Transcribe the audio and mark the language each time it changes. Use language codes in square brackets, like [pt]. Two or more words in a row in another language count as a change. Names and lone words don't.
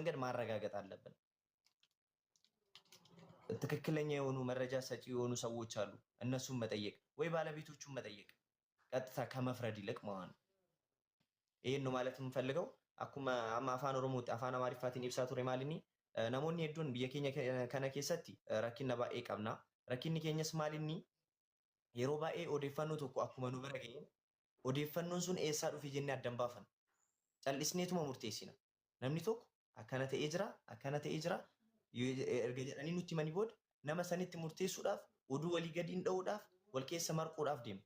[am] በምን አይነት መንገድ ማረጋገጥ አለብን? ትክክለኛ የሆኑ መረጃ ሰጪ የሆኑ ሰዎች አሉ። እነሱን መጠየቅ ወይ ባለቤቶቹን መጠየቅ ቀጥታ ከመፍረድ ይልቅ ማለት ነው። ይሄን ነው ማለት የምፈልገው። [om] akkuma afaan Oromootti afaan Amaariffaatiin ibsa ture maalini namoonni hedduun biyya keenya kana keessatti rakkina baay'ee qabna. Rakkinni keenyas maalinni yeroo baay'ee odeeffannoo tokko akkuma nu bira ga'een odeeffannoon sun eessaa dhufe jennee addan baafanna. Callisneetuma murteessina. Namni tokko akkana ta'ee jira erga jedhanii nutti himanii booda nama sanitti murteessuudhaaf oduu walii gadi hin dha'uudhaaf wal keessa marquudhaaf deema.